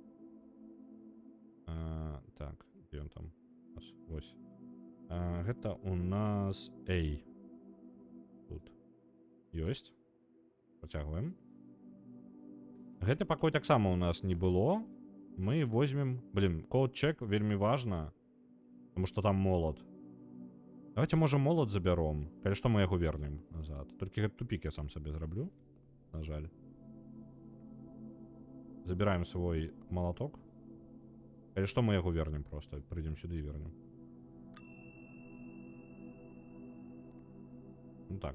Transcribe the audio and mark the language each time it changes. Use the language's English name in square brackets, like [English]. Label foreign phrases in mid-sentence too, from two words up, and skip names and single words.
[Belarusian] Так, дзе ён там? Вось. Гэта у нас A. Тут. Ёсць. Працягваем. Гэты пакой таксама у нас не было. [Russian] Мы возьмем... [Belarusian] Блин, код-чек вельмі важна. [Russian] Потому что там молот. Давайте, [Belarusian] можа, молот забяром. Калі што, мы яго вернем назад. Толькі гэты тупік я сам сабе зраблю. [Russian] На жаль. Забираем свой молоток. [Belarusian] Калі што, мы яго вернем просто. Прыйдзем сюды і вернем. Ну так.